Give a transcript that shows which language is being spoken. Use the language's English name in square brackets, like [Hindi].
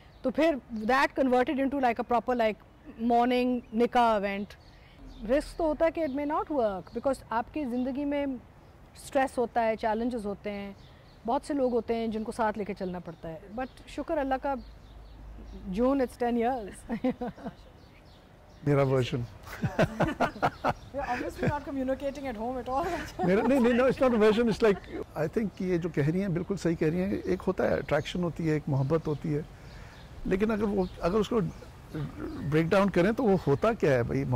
[Urdu] تو پھر [English] That converted into like a proper like morning nikah event. [Urdu] رسک تو ہوتا ہے کہ [English] it may not work, [Urdu] because آپ کی زندگی میں اسٹریس ہوتا ہے, چیلنجز ہوتے ہیں, بہت سے لوگ ہوتے ہیں جن کو ساتھ لے کے چلنا پڑتا ہے. [English] but [Urdu] شکر اللہ کا, [English] June it's 10 years. [Urdu] میرا version [English] obviously not communicating at home at all. [Urdu] نہیں, [English] it's not a version, it's like I think [Urdu] یہ جو کہہ رہی ہیں بالکل صحیح کہہ رہی ہیں. ایک ہوتا ہے اٹریکشن ہوتی ہے, ایک محبت ہوتی ہے, لیکن اگر اس کو بریک ڈاؤن کریں تو وہ ہوتا کیا ہے بھائی.